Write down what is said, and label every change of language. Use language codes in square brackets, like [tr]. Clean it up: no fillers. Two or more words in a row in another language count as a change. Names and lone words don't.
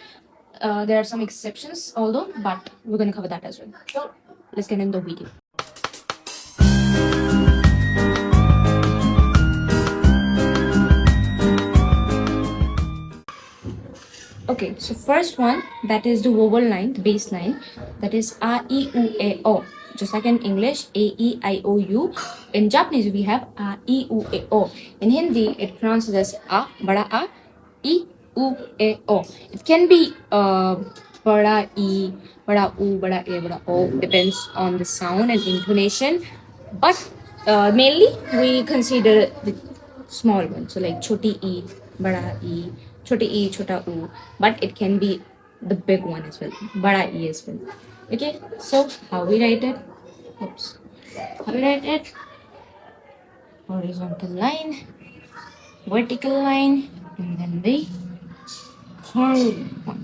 [en] There are some exceptions, although, but we're gonna cover that as well. So let's get in the video. Okay, so first one, that is the vowel line, the bass line, that is a, e, u, a, o. Just like in English, a, e, I, o, u. In Japanese, we have a, e, u, a, o. In Hindi, it pronounces as a, e, u, a, o. It can be bada e, bada u, bada a, bada o. Depends on the sound and intonation. But mainly, we consider the small one. So like choti e, bada e, choti e, chota u. But it can be the big one as well, bada e as well. Okay, so how we write it? Oops. How we write it? Horizontal line, vertical line, and then the third one.